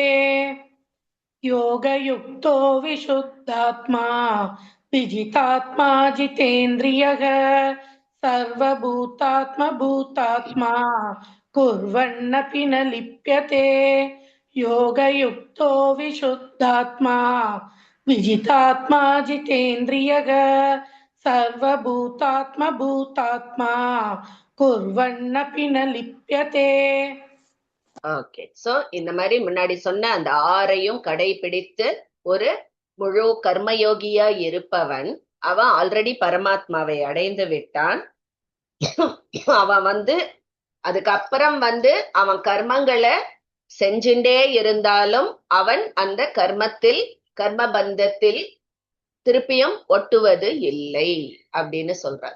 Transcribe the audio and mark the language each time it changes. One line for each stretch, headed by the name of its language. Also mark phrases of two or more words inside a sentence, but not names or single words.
Sanskrit: योगयुक्तो विशुद्धात्मा विजितात्मा जितेन्द्रियः सर्वभूतात्मभूतात्मा कुर्वन्नपि न लिप्यते. योगयुक्तो विशुद्धात्मा विजितात्मा जितेन्द्रियः सर्वभूतात्मभूतात्मा कुर्वन्नपि न लिप्यते.
English: Okay, so
Tamil: இந்த மாதிரி முன்னாடி சொன்ன அந்த 6ஐயும் கடைபிடித்து ஒரு முழு கர்மயோகியா இருப்பவன் அவன் ஆல்ரெடி பரமாத்மாவை அடைந்து விட்டான். அவன் அதுக்கப்புறம் அவன் கர்மங்களை செஞ்சுட்டே இருந்தாலும் அவன் அந்த கர்ம பந்தத்தில் திருப்பியும் ஒட்டுவது இல்லை அப்படின்னு சொல்றான்.